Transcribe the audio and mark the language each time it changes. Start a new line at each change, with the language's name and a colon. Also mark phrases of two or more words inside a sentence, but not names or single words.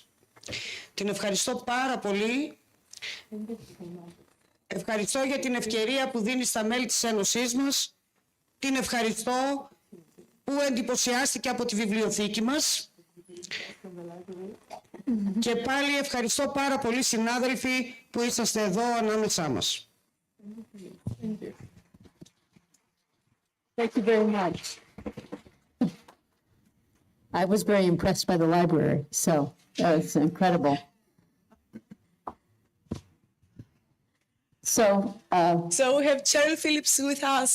Greek: Την ευχαριστώ πάρα πολύ. Ευχαριστώ για την ευκαιρία που δίνει στα μέλη της Ένωσής μας. Την ευχαριστώ που εντυπωσιάστηκε από τη βιβλιοθήκη μας. Και πάλι ευχαριστώ πάρα πολύ, συνάδελφοι, που είσαστε εδώ ανάμεσά μας.
English: Thank you very much. I was very impressed by the library, so that was incredible. So we have Cheryl Phillips with us.